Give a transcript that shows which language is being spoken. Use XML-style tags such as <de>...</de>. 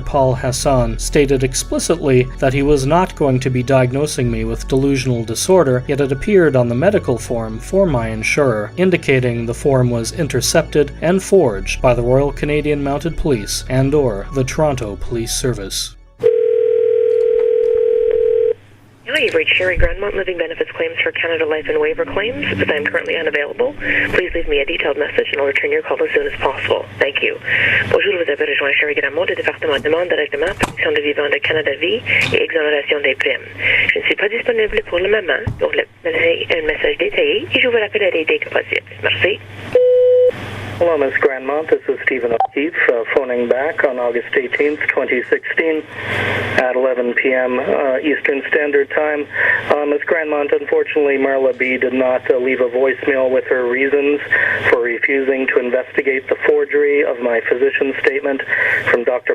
<en>Paul Hassan, stated explicitly that he was not going to be diagnosing me with delusional disorder, yet it appeared on the medical form for my insurer, indicating the form was intercepted and forged by the Royal Canadian Mounted Police and/or the Toronto Police Service. Hi, you've reached Sherry Grandmont, Living Benefits Claims for Canada Life and Waiver Claims. As I'm currently unavailable, please leave me a detailed message and I'll return your call as soon as possible. Thank you.</en> <fr>Bonjour, vous avez rejoint Sherry Grandmont du département demande de règlement, protection de vivants de Canada Vie et exonération des primes. Je ne suis pas disponible pour le moment pour un message détaillé et je vous rappellerai dès que possible. Merci.</fr> <en>Hello, Ms. Grandmont. This is Stephen O'Keefe, phoning back on August 18th, 2016 at 11 p.m. Eastern Standard Time. Ms. Grandmont, unfortunately, Marla B. did not leave a voicemail with her reasons for refusing to investigate the forgery of my physician statement from Dr.</en>